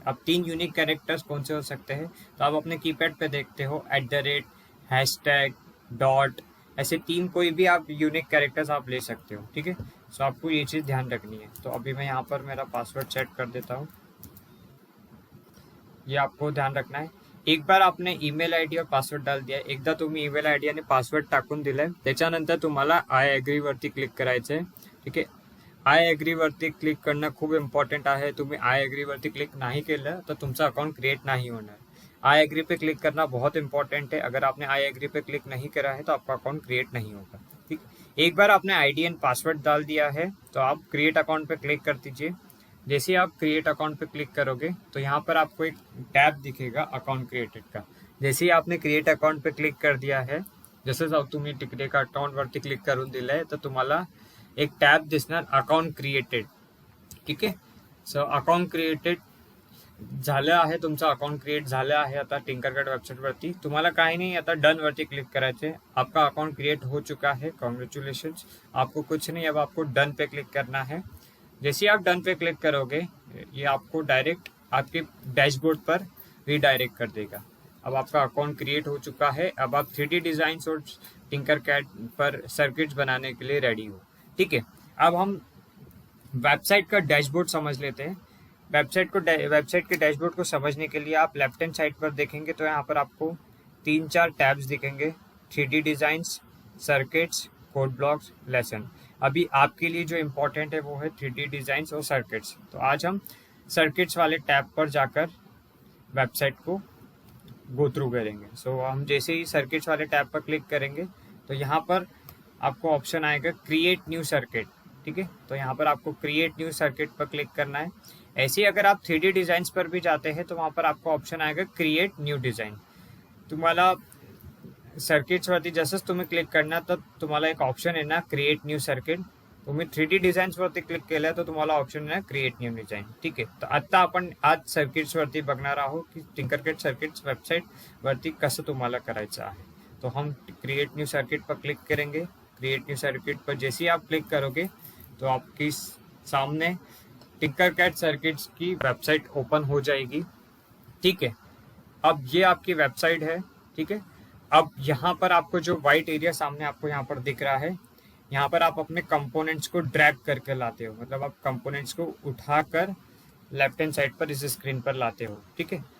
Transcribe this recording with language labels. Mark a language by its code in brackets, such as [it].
[hi] अब 3 unique characters कौन से हो सकते हैं, तो आप अपने कीपैड पे देखते हो @ हैशटैग डॉट, ऐसे 3 कोई भी आप यूनिक कैरेक्टर्स आप ले सकते हो, ठीक है। सो आपको ये चीज़ ध्यान रखनी है। तो अभी मैं यहाँ पर मेरा पासवर्ड सेट कर देता हूँ। ये आपको ध्यान रखना है। एक बार आपने ईमेल आयडी और पासवर्ड डाल दिया, [mr] एकदा तुम्ही ईमेल आयडी आणि पासवर्ड टाकून दिलाय, त्याच्यानंतर तुम्हाला आय ॲग्री वरती क्लिक करायचं आहे, ठीक आहे। आय ॲग्री वरती क्लिक करणं खूप इम्पॉर्टंट आहे। तुम्ही आय ॲग्री वरती क्लिक नहीं केलं तर तुमचा अकाउंट क्रिएट नहीं होणार। [hi] आय ॲग्री पे क्लिक करना बहुत इंपॉर्टेंट है। अगर आपने आय ॲग्री पे क्लिक नहीं करा है तो आपका अकाउंट क्रिएट नहीं होगा, ठीक। एक बार आपने आईडी एंड पासवर्ड डाल दिया है तो आप क्रिएट अकाउंट पे क्लिक कर दीजिए। जैसे ही आप क्रिएट अकाउंट पे क्लिक करोगे तो यहाँ पर आपको एक टैब दिखेगा अकाउंट क्रिएटेड का। जैसे ही आपने क्रिएट अकाउंट पे क्लिक कर दिया है, [mr] जसंच तुम्ही तिकडे का अकाउंट वरती क्लिक करून दिलंय तर तुम्हाला एक टॅब दिसणार अकाउंट क्रिएटेड, ठीक आहे। सो अकाउंट क्रिएटेड झालं आहे, तुमचं अकाउंट क्रिएट झालं आहे आता टिंकरकॅट वेबसाईटवरती। तुम्हाला काही नाही, आता डन वरती क्लिक करायचे। [hi] आपका अकाउंट क्रिएट हो चुका है, कॉन्ग्रेचुलेशंस। आपको कुछ नहीं, अब आपको डन पे क्लिक करना है। जैसे आप डन पे क्लिक करोगे ये आपको डायरेक्ट आपके डैशबोर्ड पर रीडायरेक्ट कर देगा। अब आपका अकाउंट क्रिएट हो चुका है। अब आप 3D डिजाइन और टिंकरकैट पर सर्किट्स बनाने के लिए रेडी हो, ठीक है। अब हम वेबसाइट का डैशबोर्ड समझ लेते हैं। वेबसाइट के डैशबोर्ड को समझने के लिए आप लेफ्ट हैंड साइड पर देखेंगे तो यहाँ पर आपको 3-4 टैब्स दिखेंगे, 3D designs, circuits, code blocks, lesson. अभी आपके लिए जो इम्पोर्टेंट है वो है 3D डिजाइन्स और सर्किट्स। तो आज हम सर्किट्स वाले टैब पर जाकर वेबसाइट को गो थ्रू करेंगे। सो हम जैसे ही सर्किट्स वाले टैब पर क्लिक करेंगे तो यहाँ पर आपको ऑप्शन आएगा क्रिएट न्यू सर्किट, ठीक है। तो यहाँ पर आपको क्रिएट न्यू सर्किट पर क्लिक करना है। ऐसे ही अगर आप 3D डिजाइन्स पर भी जाते हैं तो वहाँ पर आपको ऑप्शन आएगा क्रिएट न्यू डिजाइन। [mr] तुम्हाला सर्किट्सवरती जसंच तुम्ही क्लिक करणार तर तुम्हाला एक ऑप्शन येणार क्रिएट न्यू सर्किट। तुम्ही 3D डिझाईन्सवरती क्लिक केलं तर तुम्हाला ऑप्शन येणार क्रिएट न्यू डिझाइन, ठीक आहे। तर आता आपण आज सर्किट्सवरती बघणार आहोत की टिंकरकॅट सर्किट्स वेबसाइटवरती कसं तुम्हाला करायचं आहे। [hi] तो हम क्रिएट न्यू सर्किट पर क्लिक करेंगे। क्रिएट न्यू सर्किट पर जैसे ही आप क्लिक करोगे तो आपकी सामने टिंकरकैट सर्किट्स की वेबसाइट ओपन हो जाएगी, ठीक है। अब ये आपकी वेबसाइट है, ठीक है। अब यहाँ पर आपको जो व्हाइट एरिया सामने आपको यहाँ पर दिख रहा है, यहाँ पर आप अपने कंपोनेंट्स को ड्रैग करके लाते हो, मतलब आप कंपोनेंट्स को उठाकर लेफ्ट हैंड साइड पर इस स्क्रीन पर लाते हो, ठीक है।